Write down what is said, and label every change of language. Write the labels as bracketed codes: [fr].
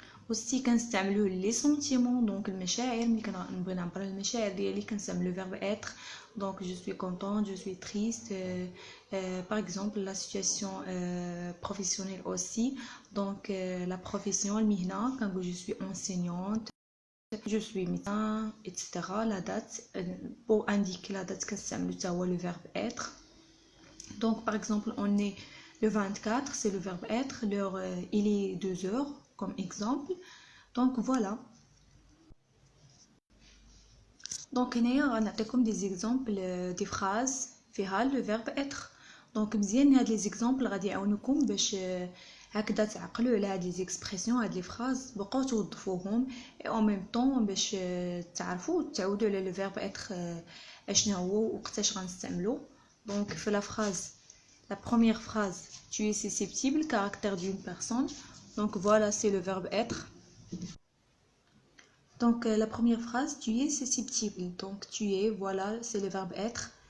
[ar] aussi كنستعملوا لي سونتيمون دونك المشاعر ملي كنبغي نعبر على المشاعر ديالي كنستعمل le verbe être. [fr] donc je suis contente je suis triste par exemple la situation professionnelle aussi. donc la profession المهنه كنقول je suis enseignante je suis médecin etc. la date pour indiquer la date [ar] كنستعملوا حتى هو [fr] le verbe être. donc par exemple on est le 24 c'est le verbe être. l'heure il est 2 heures comme exemple. donc voilà. donc [ar] هنايا غنعطيكم [fr] des exemples des phrases فيها le verbe être. [ar] donc مزيان هاد لي زيكزامبل غادي يعاونوكم باش هكذا تعقلوا على هاد لي زيكسبرسيون هاد لي فراز بقاو توظفوهم [fr] et en même temps [ar] باش تعرفوا تعودوا على le verbe être اشنو هو وقتاش غنستعملو. [fr] donc في la phrase la première phrase tu es susceptible caractère d'une personne. donc voilà c'est le verbe être. donc la première phrase tu es susceptible. donc tu es voilà c'est le verbe être.